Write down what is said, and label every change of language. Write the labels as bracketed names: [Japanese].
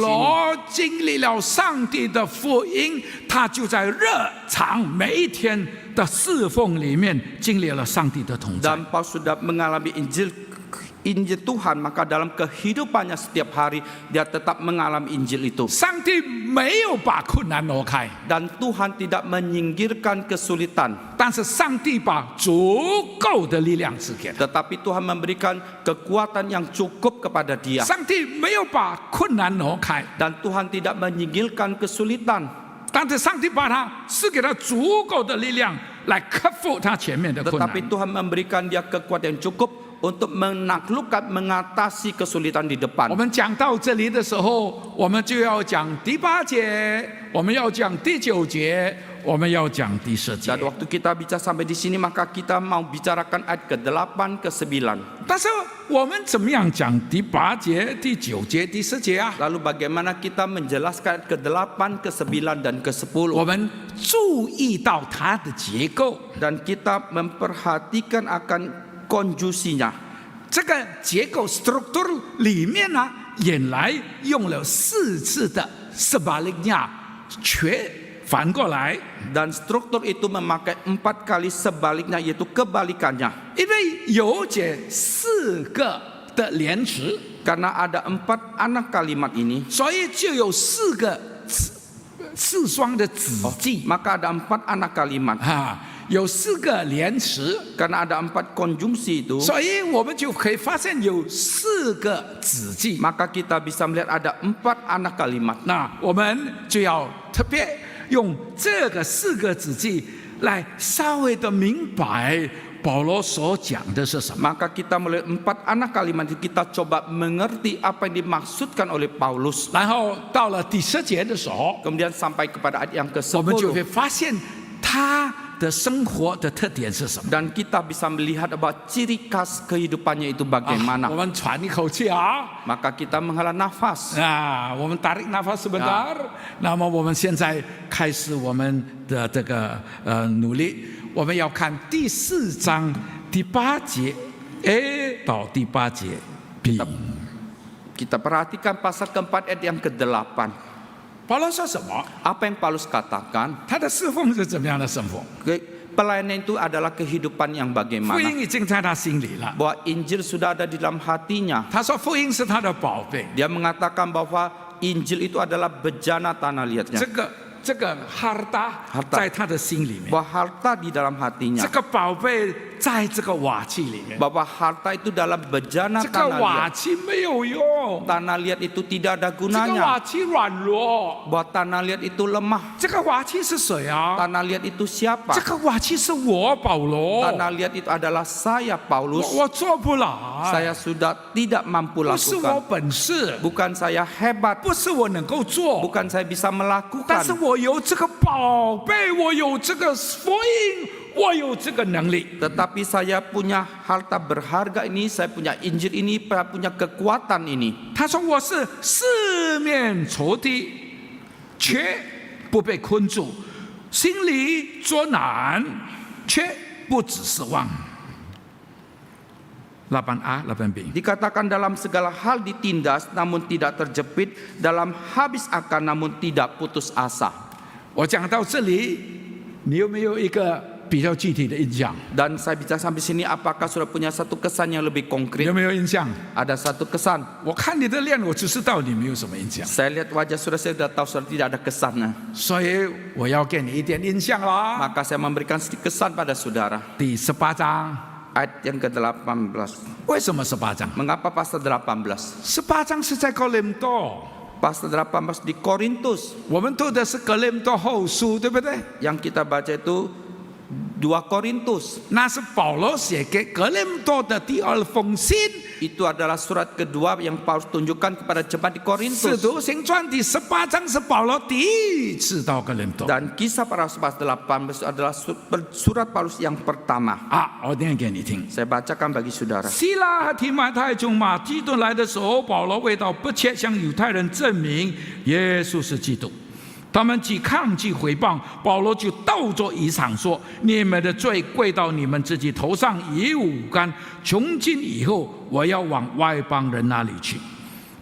[Chinese] 罗经历了上帝的福音，他就在日常每一天的侍奉里面经历了上帝的同在。 [Indonesian] Dan Paulus sudah mengalami Injil Tuhan, maka dalam kehidupannya setiap hari dia tetap mengalami Injil itu. [Chinese] 上帝没有把困难挪开， [Indonesian] Dan Tuhan tidak menyingkirkan kesulitan, [Chinese] 但是上帝把足够的力量赐给他。 [Indonesian] tetapi Tuhan memberikan kekuatan yang cukup kepada dia. [Chinese] 上帝没有把困难挪开， [Indonesian] Dan Tuhan tidak menyingkirkan kesulitan, [Chinese] 但是上帝把他赐给他足够的力量来克服他前面的困难。 [Indonesian] tetapi Tuhan memberikan dia kekuatan yang cukup untuk menaklukkan, mengatasi kesulitan di [Chinese] 我 [Indonesian] depan. [Chinese] 们讲到这里的时候，我们就要讲第8节，我们要讲第9节，我们要讲第10节 [Indonesian] waktu kita bicara sampai di sini, maka kita mau bicarakan ayat ke-8 ke-9. [Chinese] 但是我们怎么样讲第8节、第9节、第10节啊？ [Indonesian] Lalu bagaimana kita menjelaskan ayat ke-8, ke-9 dan [Chinese] 我 [Indonesian] ke-10? [Chinese] 们注意到它的结构， [Indonesian] Dan kita memperhatikan akan konjusinya. [Chinese] 这个结构 [English] structure [Chinese] 里面呢，原来用了4次的 [Indonesian] sebaliknya， [Chinese] 全反过来， [Indonesian] Dan struktur itu memakai 4 kali sebaliknya, yaitu kebalikannya. [Chinese] 因为有这4个的连词， [Indonesian] Karena ada 4 anak kalimat ini, [Chinese] 所以就有4个4双的子句 [Indonesian] maka ada 4 anak kalimat. [Chinese] 啊，有4个连词， [Indonesian] Karena ada 4 konjungsi itu, [Chinese] 所以我们就可以发现有4个子句。 [Indonesian] maka kita bisa melihat ada 4 anak kalimat. [Chinese] 那我们就要特别用这个4个子句来稍微的明白保罗所讲的是什么。 [Indonesian] Maka kita melihat 4 anak kalimat itu, kita coba mengerti apa yang dimaksudkan oleh Paulus. [Chinese] 然后到了第10节的时候， [Indonesian] Kemudian sampai kepada ayat yang [Chinese] 我们就会 [Indonesian] ke-10. [Chinese] 发现他的生活的特点是什么。 [Indonesian] Dan kita bisa melihat bahwa ciri khas kehidupannya itu [Chinese] 我 [Indonesian] bagaimana. [Chinese] 们喘一口气啊。 [Indonesian] Maka kita menghela nafas. [Chinese] 我们 [Indonesian] tarik nafas sebentar。 [Chinese] 那么我们现在开始我们的这个努力，我们要看第4章第8节 A 到第8节 B。 [Indonesian] Kita perhatikan pasal keempat ayat yang ke-8. [Chinese] 保罗说什么？ [Indonesian] Apa yang Paulus katakan? [Chinese] 他的侍奉是怎么样的生活？ [Indonesian] Pelayanan itu adalah kehidupan yang [Chinese] 福 [Indonesian] bagaimana. [Chinese] 音已经在他心里了。 [Indonesian] Bahwa Injil sudah ada di dalam hatinya. [Chinese] 他说福音是他的宝贝。 [Indonesian] Dia mengatakan bahwa Injil itu adalah bejana tanah liatnya. [Chinese] 这个 [Indonesian] harta [Chinese] 在他的心里面， [Indonesian] Bahwa harta di dalam [Chinese] 这 [Indonesian] hatinya. [Chinese] 个宝贝在这个瓦器里面。 [Indonesian] Bahwa harta itu dalam bejana [Chinese] 这个 [Indonesian] tanah [Chinese] 瓦 [Indonesian] liat. [Chinese] 器没有用， [Indonesian] Tanah liat itu tidak ada [Chinese] 这个瓦 [Indonesian] gunanya. [Chinese] 器软弱。 [Indonesian] Bahwa tanah liat itu lemah. [Chinese] 这个瓦器是谁啊？ [Indonesian] Tanah liat itu siapa? [Chinese] 这个瓦器是我保罗， [Indonesian] Tanah liat itu adalah saya Paulus. [Chinese] 我做不来， [Indonesian] Saya sudah tidak mampu [Chinese] 不是我 [Indonesian] lakukan. [Chinese] 本事， [Indonesian] Bukan saya hebat. [Chinese] 不是我能够做， [Indonesian] Bukan saya bisa [Chinese] 但是 [Indonesian] melakukan. [Chinese] 我有这个宝贝，我有这个福音，我有这个能力。 [Indonesian] Tetapi saya punya harta berharga ini, saya punya Injil ini, saya punya kekuatan ini. [Chinese] 他说我是四面锄地，却不被困住，心里作难，却不只是望。 8A 8B。 [Indonesian] Dikatakan dalam segala hal ditindas namun tidak terjepit, dalam habis akan namun tidak putus asa. [Chinese] 我讲到这里，你有没有一个比较具体的印象？ [Indonesian] Dan saya bicara sampai sini, apakah sudah punya satu kesan yang lebih [Chinese] 有 [Indonesian] konkret? [Chinese] 没有印象？ [Indonesian] Ada satu kesan. [Chinese] 我看你的脸，我就知道你没有什么印象， [Indonesian] Saya lihat wajah saudara, saya sudah tahu saudara tidak ada kesannya. [Chinese] 所以我要给你一点印象啦。 [Indonesian] Maka saya memberikan sedikit kesan pada saudara. [Chinese] 第18章， [Indonesian] Ayat yang ke-18. [Chinese] 为什么18章？ [Indonesian] Mengapa pasal 18? [Chinese] 18章是在哥林多， [Indonesian] Pasal 18 di Korintus. [Chinese] 我们读的是哥林多后书，对不对？ [Indonesian] Yang kita baca itu 2 Korintus. [Chinese] 那是保罗写给哥林多的第二封信。 [Indonesian] Itu adalah surat kedua yang Paulus tunjukkan kepada jemaat di [Chinese] 使 [Indonesian] Korintus. [Chinese] 徒行传第18章是保罗第一次到哥林多。 [Indonesian] Dan kisah para rasul pasal 18 adalah surat Paulus yang pertama. [Chinese] 啊，我念给你听。 [Indonesian] Saya bacakan bagi saudara. [Chinese] 希拉和提摩太从马其顿来的时候，保罗为到不切向犹太人证明耶稣是基督。他们既抗拒毁谤，保罗就倒着一场说：“你们的罪归到你们自己头上，与我无干。从今以后，我要往外邦人那里去。”